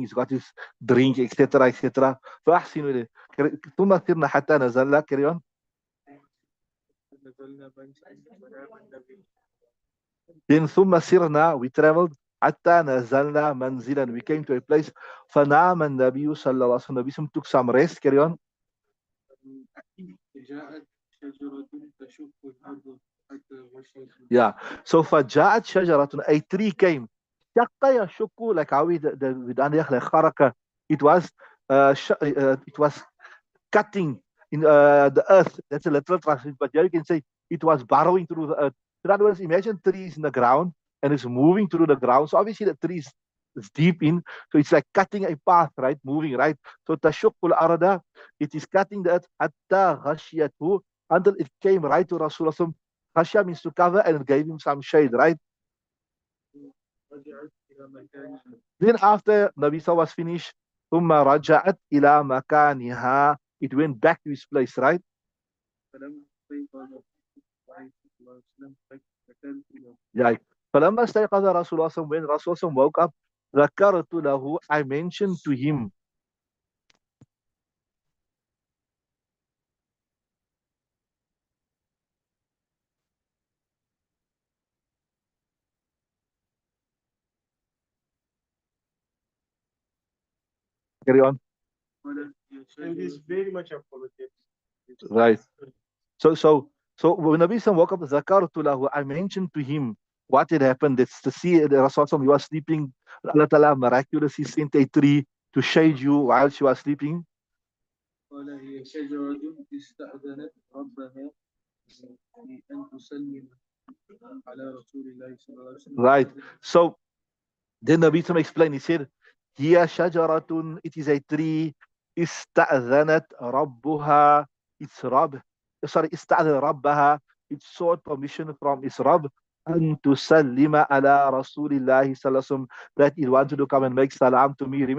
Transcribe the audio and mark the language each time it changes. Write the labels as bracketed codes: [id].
[en] He's got his drink, etc., etc. [ar] فأحسنوا إليه. ثم سرنا حتى نزلنا. [en] Carry on. [ar] نزلنا منزلا فنام النبي. [en] Then [ar] ثم سرنا, [en] we traveled [ar] حتى نزلنا منزلا, [en] we came to a place. [ar] فنام النبي صلى الله عليه وسلم, [en] Nabi took some rest. Carry on. [ar] جاءت شجرة تشق الأرض حتى غشينا. [en] Yeah. So [ar] فجاءت شجرة, [en] a tree came. [ar] شق يشق, [en] like how we done like خرق. It was it was cutting in the earth. That's a literal translation, but here you can say it was burrowing through the earth. In other words, imagine trees in the ground and it's moving through the ground. So obviously the trees is deep in, so it's like cutting a path, right? Moving, right? So [ar] tashukul arada, [en] it is cutting the earth [ar] hatta ghashiyatu, [en] until it came right to Rasulullah. Ghashya means to cover, and it gave him some shade, right? [ar] رجعت إلى مكانها. [en] Then after Nabi Sa was finished, [ar] ثم رجعت إلى مكانها, [en] it went back to his place, right? [ar] فلما استيقظ عليه الصلاة والسلام ذكرت له. [en] Yeah. [ar] فلما استيقظ رسول الله صلى الله عليه وسلم, [en] when Rasul woke up, [ar] ذكرت له, [en] I mentioned to him. Carry on. And he's very much apologetic. Right. So when Nabi Sallam woke up, [ar] ذكرت له, [en] I mentioned to him what had happened. It's to see the Rasul Sallam, you was sleeping. Allah Ta'ala miraculously sent a tree to shade you while she was sleeping. [ar] قال هي شجرة استأذنت ربها أن تسلم على رسول الله صلى الله عليه وسلم. [en] Right. So then Nabi Sallam explained, he said, [ar] هي شجرة, [en] it is a tree, [ar] استأذنت ربها, [en] its Rabb, sorry, [ar] استأذن ربها, [en] it sought permission from its Rabb, [ar] أن تسلم على رسول الله صلى الله عليه وسلم, [en] that it wanted to come and make salam to me.